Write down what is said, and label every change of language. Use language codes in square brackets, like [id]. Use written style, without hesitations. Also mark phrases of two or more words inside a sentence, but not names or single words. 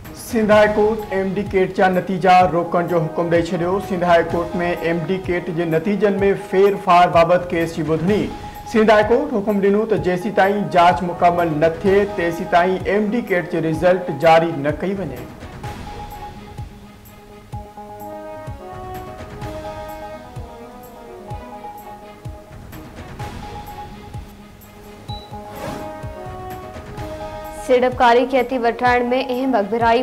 [sd] सिंध हाई कोर्ट एमडी केट जा नतीजा रोकण जो हुकुम ॾेई छॾियो। सिंध हाई कोर्ट में एमडी केट जे नतीजनि में फेर फार बाबति केस जी ॿुधणी। सिंध हाई कोर्ट हुकुम ॾिनो त जेसीं ताईं जांच मुकमल न थिए तेसीं ताईं एमडी केट जो रिज़ल्ट जारी न कई वञे। सिड़पकारी खे हथी वठाइण में अहम अगबिराई।